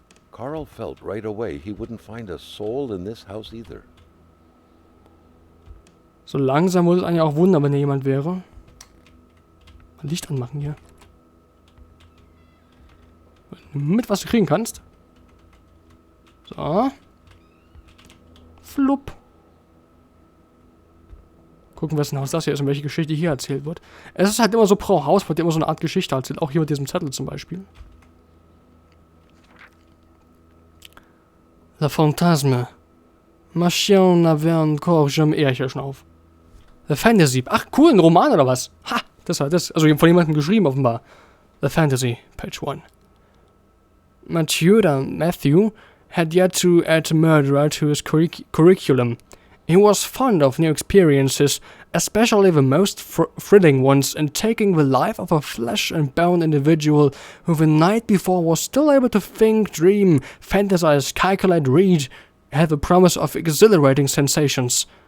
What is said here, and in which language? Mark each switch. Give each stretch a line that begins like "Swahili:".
English: Carl felt right away he wouldn't find a soul in this house either.
German: So langsam würde es eigentlich auch wundern, wenn hier jemand wäre. Mal Licht anmachen hier. Nimm mit, was du kriegen kannst. So. Flupp. Gucken, wessen Haus das hier ist und welche Geschichte hier erzählt wird. Es ist halt immer so, pro Haus wird immer so eine Art Geschichte erzählt. Auch hier mit diesem Zettel zum Beispiel.
French: La Fantasme. Machien n'avait encore jamais...
German: Ja, ich höre schon auf.
English: The Fantasy.
German: Ach, cool, ein Roman oder was? Ha, das war das. Also von jemandem geschrieben offenbar.
English: The Fantasy, Page 1. Matthew had yet to add Murderer to his curriculum. He was fond of new experiences, especially the most thrilling ones, in taking the life of a flesh-and-bone individual who the night before was still able to think, dream, fantasize, calculate, read, had the promise of exhilarating sensations.